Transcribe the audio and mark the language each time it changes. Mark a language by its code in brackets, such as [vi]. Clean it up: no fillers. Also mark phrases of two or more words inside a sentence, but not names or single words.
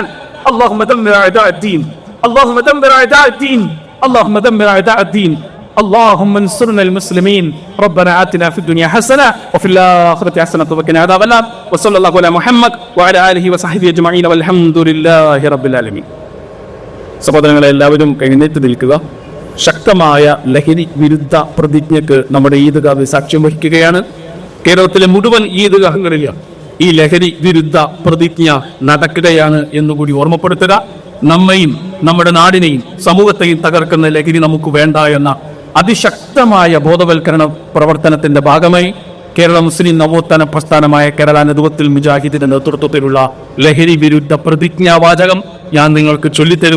[ar] اللهم دمر أعداء الدين، اللهم دمر أعداء الدين، اللهم دمر أعداء الدين. اللهم انصرنا المسلمين. ربنا آتنا في الدنيا حسنة وفي الآخرة حسنة وقنا عذاب النار. وصلى الله على محمد وعلى آله وصحبه أجمعين والحمد لله رب العالمين. [ml] സഹോദരങ്ങളെ, എല്ലാവരും എഴുന്നേറ്റ് നിൽക്കുക. ശക്തമായ ലഹരി വിരുദ്ധ പ്രതിജ്ഞയ്ക്ക് നമ്മുടെ ഈദ്ഗാഹ് സാക്ഷ്യം വഹിക്കുകയാണ്. കേരളത്തിലെ മുഴുവൻ ഈദ്ഗാഹുകളിലും ഈ ലഹരി വിരുദ്ധ പ്രതിജ്ഞ നടക്കുകയാണ് എന്നുകൂടി ഓർമ്മപ്പെടുത്തുക. നമ്മയും നമ്മുടെ നാടിനെയും സമൂഹത്തെയും തകർക്കുന്ന ലഹരി നമുക്ക് വേണ്ട എന്ന അതിശക്തമായ ബോധവൽക്കരണ പ്രവർത്തനത്തിന്റെ ഭാഗമായി കേരള മുസ്ലിം നവോത്ഥാന പ്രസ്ഥാനമായ കേരള നദുവത്തുൽ മുജാഹിദിന്റെ നേതൃത്വത്തിലുള്ള ലഹരി വിരുദ്ധ പ്രതിജ്ഞാവാചകം ഞാൻ നിങ്ങൾക്ക് ചൊല്ലിത്തരും.